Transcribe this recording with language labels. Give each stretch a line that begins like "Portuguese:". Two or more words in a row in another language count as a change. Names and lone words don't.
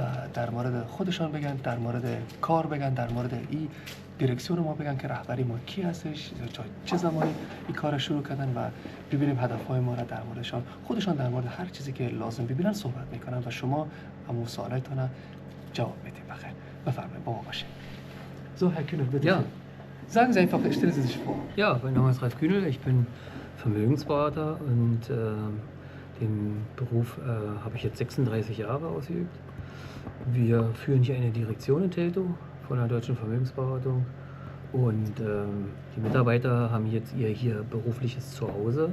Persian: در مورد خودشان بگن، در مورد کار بگن، در مورد این دیرکسیون ما بگن که رهبری ما کی هستش، چه زمانی این کار شروع کردن و ببینیم هدفهای ما را در موردشان، خودشان در مورد هر چیزی که لازم ببینن صحبت میکنن و شما همون سوالاتتون جواب میدید. بخیر، بفرمایید با ما باشید.
German: So, Herr Kühnel, bitte. Ja. Sagen Sie einfach, stellen Sie sich vor. Ja, mein Name ist Ralf Kühnel, ich bin Vermögensberater und den Beruf habe ich jetzt 36 Jahre ausgeübt. Wir führen hier eine Direktion in Teltow von der Deutschen Vermögensberatung und die Mitarbeiter haben jetzt ihr hier berufliches Zuhause.